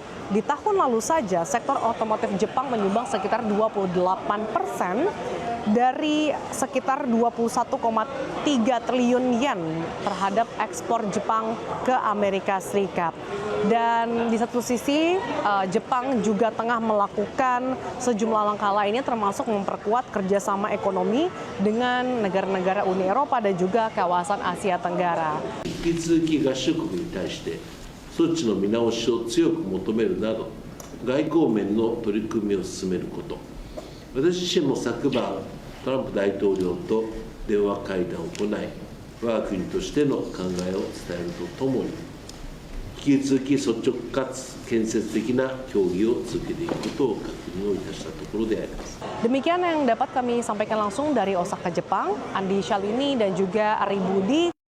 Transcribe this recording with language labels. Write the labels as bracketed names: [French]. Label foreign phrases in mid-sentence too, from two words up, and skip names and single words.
[Indonesian] Di tahun lalu saja, sektor otomotif Jepang menyumbang sekitar 28% dari sekitar 21,3 triliun yen terhadap ekspor Jepang ke Amerika Serikat. Dan di satu sisi, Jepang juga tengah melakukan sejumlah langkah lainnya, termasuk memperkuat kerjasama ekonomi dengan negara-negara Uni Eropa dan juga kawasan Asia Tenggara. [Japanese] 引き続き合衆国に対して措置の見直しを強く求めるなど外交面の取り組みを進めること。私自身も昨晩トランプ大統領と電話会談を行い、我が国としての考えを伝えるとともに、引き続き率直かつ建設的な協議を続けていくことを確認をいたしたところであります。 [Indonesian] Demikian yang dapat kami sampaikan langsung dari Osaka, Jepang. Andi Shalini dan juga Ari Budi.